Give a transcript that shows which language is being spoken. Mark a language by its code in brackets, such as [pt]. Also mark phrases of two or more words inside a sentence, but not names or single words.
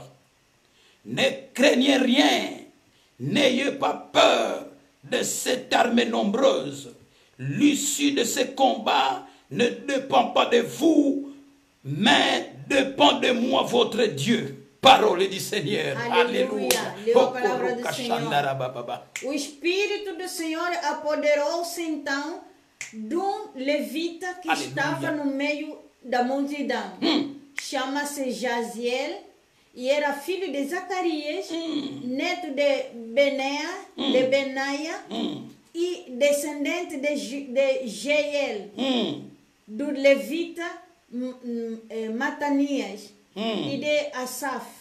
[fr] Ne craignez rien, n'ayez pas peur de cette armée nombreuse. L'issue de ce combat ne dépend pas de vous, mais dépend de moi, votre Dieu. Parole du Seigneur. Alléluia. [pt] Leu a palavra do Senhor. Alléluia. O Espírito do Senhor apoderou-se então de levita que Aleluia. estava no meio da multidão. Chama-se Jaziel e era filho de Zacarias, neto de Benaia e descendente de Jeiel, do levita Matanias e de Asaf.